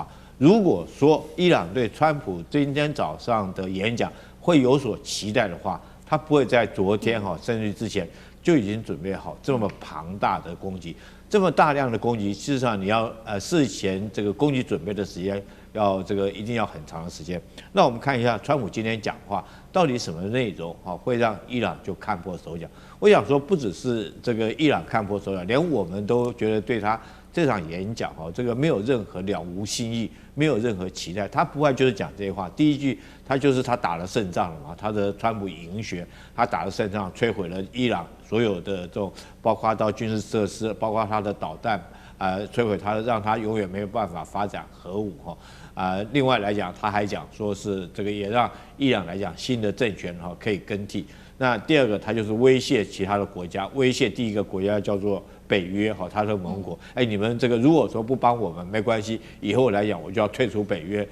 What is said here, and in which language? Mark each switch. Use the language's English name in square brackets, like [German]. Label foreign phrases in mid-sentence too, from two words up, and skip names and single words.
[Chinese] 如果說伊朗對川普今天早上的演講會有所期待的話，他不會在昨天甚至之前就已經準備好這麼龐大的攻擊，這麼大量的攻擊，事實上你要事前這個攻擊準備的時間要一定要很長的時間。那我們看一下川普今天講話到底什麼內容會讓伊朗就看破手腳？我想說不只是這個伊朗看破手腳，連我們都覺得對他這場演講這個沒有任何了無新意，沒有任何期待。他不外就是講這些話。第一句，他就是他打了勝仗了嘛，他的川普贏學，他打了勝仗，摧毀了伊朗所有的这種，包括到軍事設施，包括他的導彈，摧毀他，讓他永遠沒有辦法發展核武另外來講，他還講說是這個也讓伊朗來講新的政權可以更替。那第二個，他就是威脅其他的國家，威脅第一個國家叫做北約他的盟國，你們這個如果說不幫我們沒關係，以後來講我就要退出北約。